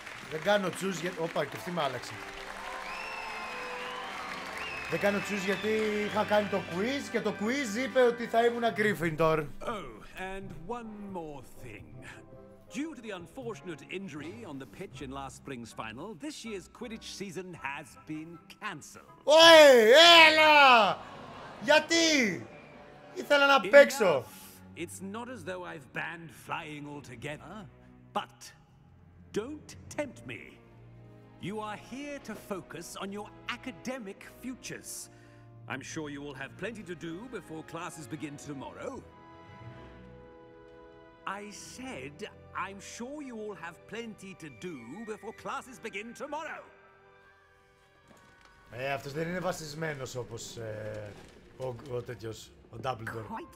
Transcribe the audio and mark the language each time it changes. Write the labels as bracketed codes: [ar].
[el] Δεν κάνω choose γιατί... Όπα, και αυτή με άλλαξε. Δεν κάνω choose γιατί είχα κάνει το quiz και το quiz είπε ότι θα ήμουν Gryffindor. [en] Oh, and one more thing. Due to the unfortunate injury on the pitch in last spring's final, this year's Quidditch season has been cancelled. [el] Ωε, έλα! Γιατί? Ήθελα να παίξω. [en] It's not as though I've banned flying altogether, but don't tempt me. You are here to focus on your academic futures. I'm sure you will have plenty to do before classes begin tomorrow. I said, I'm sure you all have plenty to do before classes begin tomorrow. [el] Αυτός δεν είναι βασισμένος όπως ο τέτοιος, ο Dumbledore.